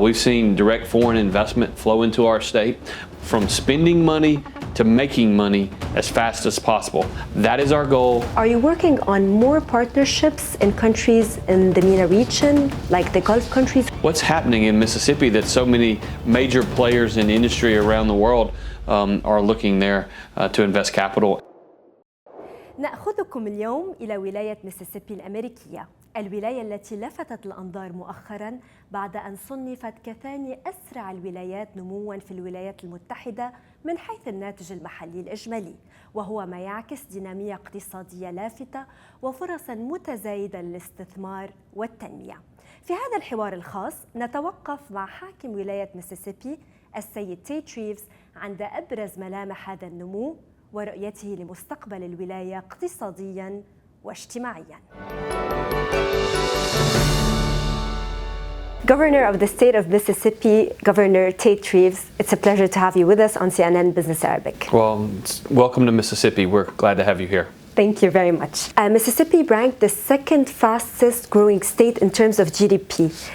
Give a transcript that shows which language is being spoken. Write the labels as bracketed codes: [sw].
[en] We've seen direct foreign investment flow into our state, from spending money to making money as fast as possible. That is our goal. Are you working on more partnerships in countries in the MENA region, like the Gulf countries? What's happening in Mississippi that so many major players in industry around the world are looking there to invest capital? [ar] نأخذكم اليوم إلى ولاية ميسيسيبي الأميركية، الولاية التي لفتت الأنظار مؤخراً بعد أن صنفت كثاني أسرع الولايات نمواً في الولايات المتحدة من حيث الناتج المحلي الإجمالي، وهو ما يعكس دينامية اقتصادية لافتة وفرصاً متزايدة للاستثمار والتنمية. في هذا الحوار الخاص نتوقف مع حاكم ولاية ميسيسيبي السيد تي عند أبرز ملامح هذا النمو ورؤيته لمستقبل الولاية اقتصادياً واجتماعياً. [en] Governor of the state of Mississippi, Governor Tate Reeves, it's a pleasure to have you with us on CNN Business Arabic. Well, welcome to Mississippi. We're glad to have you here. Thank you very much. Mississippi ranked the second fastest growing state in terms of GDP.